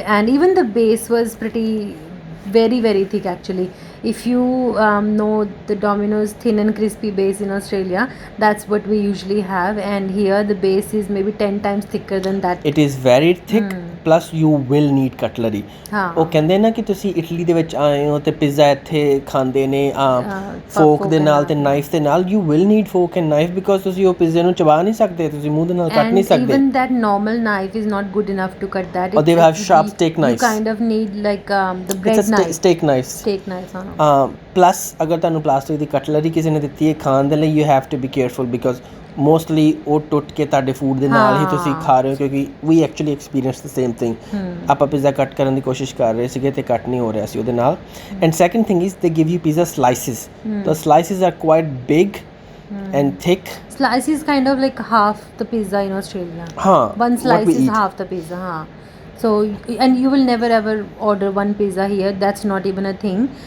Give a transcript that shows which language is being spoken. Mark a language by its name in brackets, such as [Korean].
[English] And even the base was very very thick actually. If you know the Domino's thin and crispy base in Australia, that's what we usually have, and here the base is maybe 10 times thicker than that. It is very thick, plus you will need cutlery. [Punjabi] ਉਹ ਕਹਿੰਦੇ ਨਾ ਕਿ ਤੁਸੀਂ Italy ਦੇ ਵਿੱਚ ਆਏ ਹੋ ਤੇ ਪਿਜ਼ਾ ਇੱਥੇ ਖਾਂਦੇ ਨੇ ਫੋਕ ਦੇ ਨਾਲ ਤੇ ਨਾਈਫ ਦੇ ਨਾਲ. [English] You will need fork and knife because [Punjabi] ਤੁਸੀਂ ਉਹ ਪਿਜ਼ੇ ਨੂੰ ਚਬਾ ਨਹੀਂ ਸਕਦੇ, ਤੁਸੀਂ ਮੂੰਹ ਦੇ ਨਾਲ ਕੱਟ ਨਹੀਂ ਸਕਦੇ. [English] And even that normal knife is not good enough to cut that. Or they have sharp steak knives. You kind of need like the bread knife. Steak knives. [Punjabi] Plus ਅਗਰ ਤੁਹਾਨੂੰ ਪਲਾਸਟਿਕ ਦੀ ਕਟਲਰੀ ਕਿਸੇ ਨੇ ਦਿੱਤੀ ਹੈ ਖਾਣ ਦੇ ਲਈ, [English] you have to be careful because mostly [Punjabi] ਉਹ ਟੁੱਟ ਕੇ ਤੁਹਾਡੇ ਫੂਡ ਦੇ ਨਾਲ ਹੀ ਤੁਸੀਂ ਖਾ ਰਹੇ ਹੋ, ਕਿਉਂਕਿ [English] we actually experienced the same thing. [Punjabi] ਆਪਾਂ ਪਿਜ਼ਾ ਕੱਟ ਕਰਨ ਦੀ ਕੋਸ਼ਿਸ਼ ਕਰ ਰਹੇ ਸੀਗੇ ਤੇ ਕੱਟ ਨਹੀਂ ਹੋ ਰਿਹਾ ਸੀ ਉਹਦੇ ਨਾਲ. [English] And second thing is they give you pizza slices. The slices are quite big and thick. Slice is kind of like half the pizza in Australia. One slice is half the pizza. So, and you will never ever order one pizza here. That's not even a thing.